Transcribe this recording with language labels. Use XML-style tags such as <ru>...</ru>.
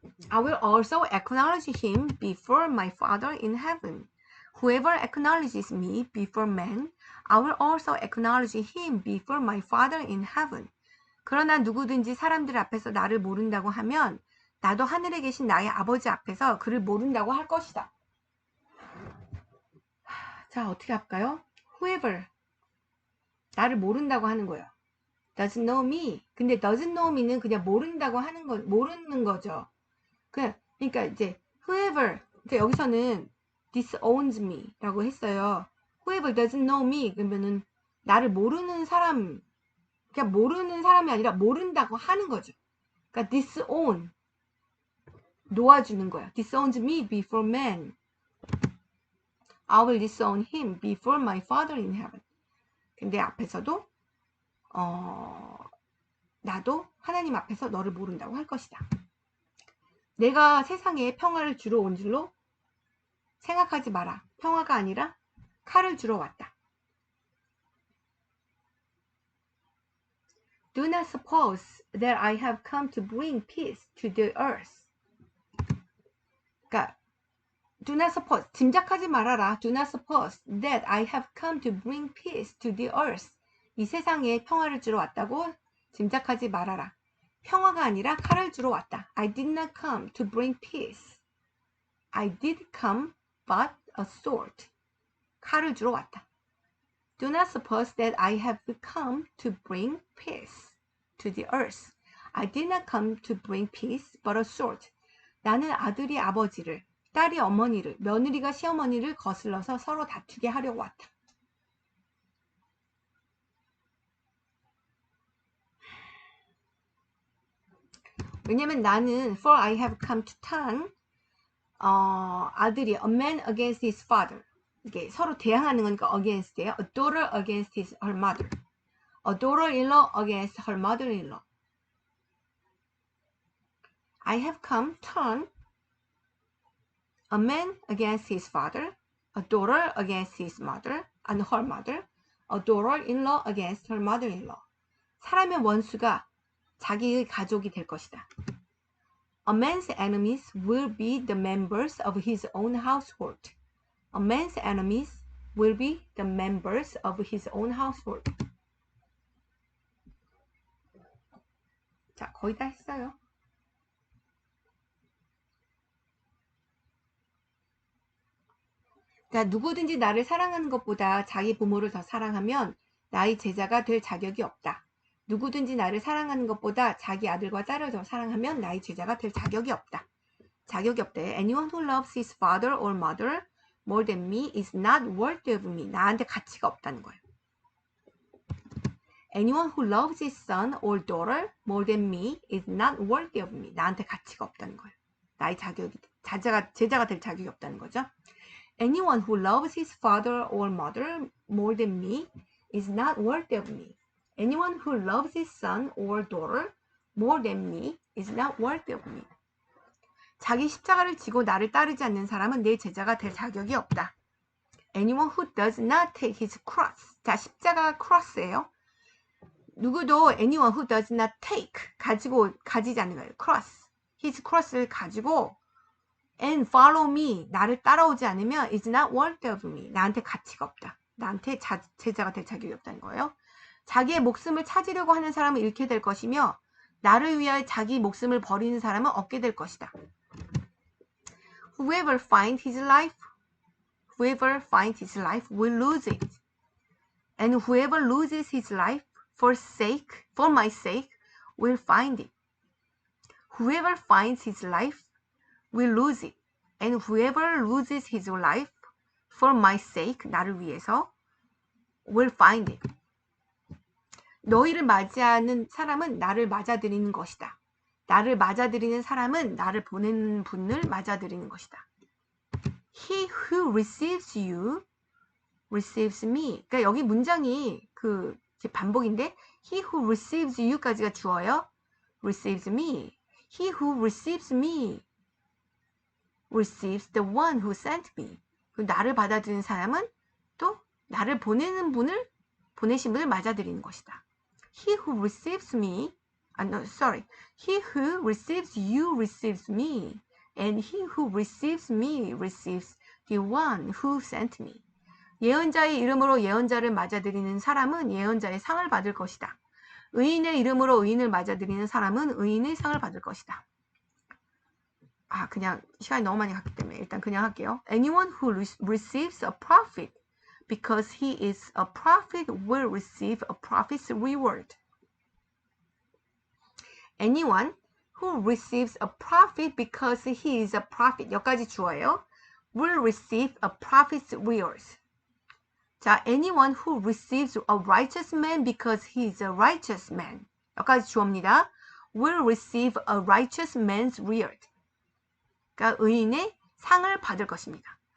<en>I will also acknowledge him before my Father in heaven. Whoever acknowledges me before men, I will also acknowledge him before my Father in heaven.</en> <ko>그러나 누구든지 사람들 앞에서 나를 모른다고 하면 나도 하늘에 계신 나의 아버지 앞에서 그를 모른다고 할 것이다. 자, 어떻게 할까요?</ko> <en>Whoever,</en> <ko>나를 모른다고 하는 거예요.</ko> <en>Doesn't know me.</en> <ko>근데</ko> <en>doesn't know me</en> <ko>는 그냥 모른다고 하는 거, 모르는 거죠. 그러니까 이제</ko> <en>whoever,</en> <ko>그러니까 여기서는</ko> <en>disowns me</en> <ko>라고 했어요.</ko> <en>Whoever doesn't know me</en> <ko>그러면은 나를 모르는 사람, 그냥 모르는 사람이 아니라 모른다고 하는 거죠. 그러니까 disown, 놓아주는 거야.</ko> <en>disowns me before men. I will disown him before my Father in heaven.</en> <ko>근데 앞에서도 나도 하나님 앞에서 너를 모른다고 할 것이다. 내가 세상에 평화를 주러 온 줄로 생각하지 마라. 평화가 아니라 칼을 주러 왔다.</ko> <en>Do not suppose that I have come to bring peace to the earth.</en> <ko>그러니까</ko> <en>do not suppose,</en> <ko>짐작하지 말아라.</ko> <en>Do not suppose that I have come to bring peace to the earth.</en> <ko>이 세상에 평화를 주러 왔다고 짐작하지 말아라. 평화가 아니라 칼을 주러 왔다.</ko> <en>I did not come to bring peace. I did come but a sword.</en> <ko>칼을 주러 왔다.</ko> <en>Do not suppose that I have come to bring peace to the earth. I did not come to bring peace but a sword.</en> <ko>나는 아들이 아버지를, 딸이 어머니를, 며느리가 시어머니를 거슬러서 서로 다투게 하려고 왔다. 왜냐면 나는</ko> <en>for I have come to turn</en> <ko>아들이</ko> <en>a man against his father.</en> <ko>이게 서로 대항하는 거니까 against예요.</ko> <en>A daughter against her mother. A daughter-in-law against her mother-in-law. I have come turn a man against his father, a daughter against his mother and her mother, a daughter-in-law against her mother-in-law.</en> <ko>사람의 원수가 자기의 가족이 될 것이다.</ko> <en>A man's enemies will be the members of his own household. A man's enemies will be the members of his own household.</en> <ko>자, 거의 다 했어요. 자, 누구든지 나를 사랑하는 것보다 자기 부모를 더 사랑하면 나의 제자가 될 자격이 없다. 누구든지 나를 사랑하는 것보다 자기 아들과 딸을 더 사랑하면 나의 제자가 될 자격이 없다. 자격이 없대.</ko> <en>Anyone who loves his father or mother more than me is not worthy of me.</en> <ko>나한테 가치가 없다는 거예요.</ko> <en>Anyone who loves his son or daughter more than me is not worthy of me.</en> <ko>나한테 가치가 없다는 거예요. 나의 제자가 될 자격이 없다는 거죠.</ko> <en>Anyone who loves his father or mother more than me is not worthy of me. Anyone who loves his son or daughter more than me is not worthy of me.</en> <ko>자기 십자가를 지고 나를 따르지 않는 사람은 내 제자가 될 자격이 없다.</ko> <en>Anyone who does not take his cross.</en> <ko>자, 십자가가 cross예요. 누구도</ko> <en>anyone who does not take</en> <ko>가지지 않는 거예요.</ko> <en>cross. his cross를</en> <ko>가지고</ko> <en>and follow me.</en> <ko>나를 따라오지 않으면</ko> <en>is not worthy of me.</en> <ko>나한테 가치가 없다. 나한테 제자가 될 자격이 없다는 거예요. 자기의 목숨을 찾으려고 하는 사람은 잃게 될 것이며 나를 위하여 자기 목숨을 버리는 사람은 얻게 될 것이다.</ko> <en>Whoever finds his life will lose it. And whoever loses his life for my sake will find it. Whoever finds his life will lose it. And whoever loses his life for my sake,</en> <ko>나를 위해서,</ko> <en>will find it.</en> <ko>너희를 맞이하는 사람은 나를 맞아들이는 것이다. 나를 맞아들이는 사람은 나를 보내는 분을 맞아들이는 것이다.</ko> <en>He who receives you receives me.</en> <ko>그러니까 여기 문장이 그 반복인데</ko> <en>he who receives you</en> <ko>까지가 주어요.</ko> <en>receives me. He who receives me receives the one who sent me.</en> <ko>나를 받아들이는 사람은 또 나를 보내신 분을 맞아들이는 것이다.</ko> <en>He who receives me, he who receives you receives me, and he who receives me receives the one who sent me.</en> <ko>예언자의 이름으로 예언자를 맞아들이는 사람은 예언자의 상을 받을 것이다. 의인의 이름으로 의인을 맞아들이는 사람은 의인의 상을 받을 것이다. 그냥 시간이 너무 많이 갔기 때문에 일단 그냥 할게요.</ko> <en>Anyone who receives a prophet because he is a prophet will receive a prophet's reward. Anyone who receives a prophet because he is a prophet,</en> <ko>여기까지 주어예요.</ko> <en>will receive a prophet's reward. 자, anyone who receives a righteous man because he is a righteous man,</en> <ko>여기까지 주어입니다.</ko> <en>will receive a righteous man's reward.</en> <ko>그러니까 의인의 상을 받을 것입니다.</ko>